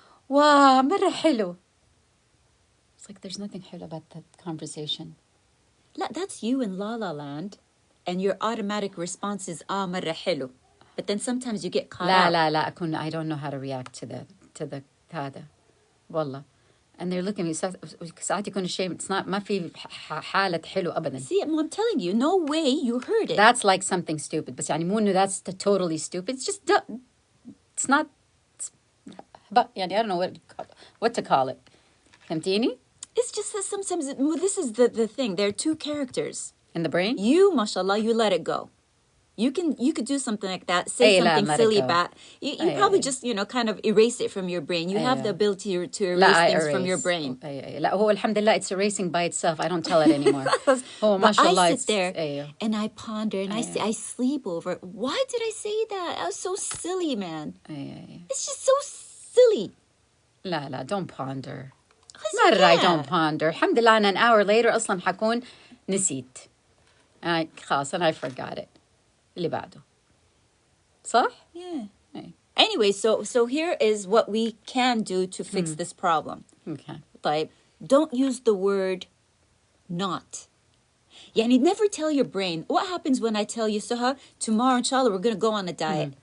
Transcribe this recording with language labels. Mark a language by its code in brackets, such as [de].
[ar] واو مرة حلو. [en] It's like there's nothing [ar] حلو [en] about that conversation. [ar] لا [en] that's you in La La Land and your automatic response is [ar] مرة حلو. [en] But then sometimes you get caught out. [ar] لا أكون [en] I don't know how to react to the [ar] هذا والله. [en] And they're looking at me [ar] ساعات يكون الشيء [en] it's not [ar] ما في حالة حلو أبدا. [en] See, I'm telling you, no way you heard it. That's like something stupid. [ar] بس يعني مو إنه [en] that's totally stupid. It's just it's not. But [ar] يعني [en] I don't know what to call it. [ar] فهمتيني? [en] It's just that sometimes this is the thing. There are two characters in the brain. You, mashallah, you let it go. You could do something like that. Say something silly back. You probably just kind of erase it from your brain. You have the ability to erase things from your brain. [ar] لا هو الحمد لله [en] it's erasing by itself. I don't tell it anymore. Oh, mashallah, I sit there and I ponder and I sleep over it. Why did I say that? I was so silly, man. It's just so silly. [ar] لا [en] don't ponder. [ar] مرة [en] I don't ponder. [ar] الحمد لله أنا [en] an hour later [ar] أصلا حكون نسيت. خلاص [en] and I forgot it. [ar] اللي بعده. صح? [en] Yeah. Anyway, so here is what we can do to fix this problem. Okay. [ar] طيب, [en] don't use the word not. [ar] يعني [en] never tell your brain. What happens when I tell you, Suha, tomorrow, inshallah, we're going to go on a diet.